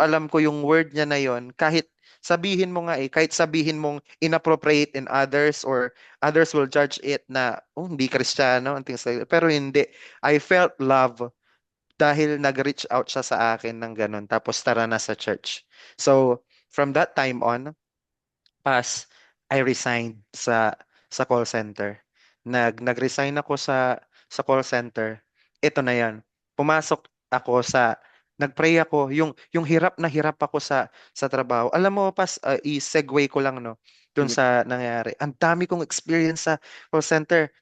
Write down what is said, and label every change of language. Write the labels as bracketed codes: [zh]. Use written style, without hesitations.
[tl] Mm. alam ko yung word niya na yon, kahit sabihin mo nga kahit sabihin mong [en] inappropriate in others or others will judge it [tl] na, hindi Kristiyano, and things like that. Pero hindi. [en] I felt love [tl] dahil nag-reach out siya sa akin ng ganun. Tapos tara na sa church. [en] So, from that time on, I resigned sa call center. [tl] Nag-resign ako sa call center. Ito na 'yan. Pumasok ako nagpray ako, yung hirap na hirap ako sa trabaho. Alam mo i-segue ko lang no dun Sige. sa nangyari. Ang dami kong experience sa call center.